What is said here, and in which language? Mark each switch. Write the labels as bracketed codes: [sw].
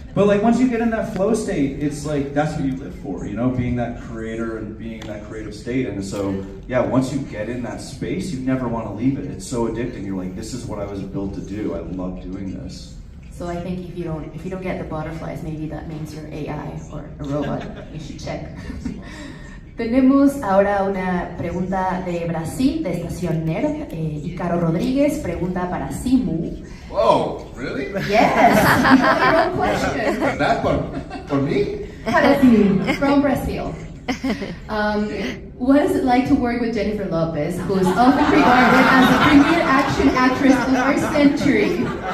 [en] But like once you get in that flow state, it's like that's what you live for, being that creator and being in that creative state. And so, yeah, once you get in that space, you never want to leave it. It's so addicting. You're like, this is what I was built to do. I love doing this. So I think if you don't get the butterflies, maybe that means you're AI or a robot. You should check. [es] Tenemos ahora una pregunta de Brasil, de Estación Nerd. Icaro Rodríguez pregunta para Simu. [en] Whoa, really? Yes, you have your own question. That for me? [es] Para Simu, [en] from Brazil. What is it like to work with Jennifer López, who is often regarded as the premier action actress of our century?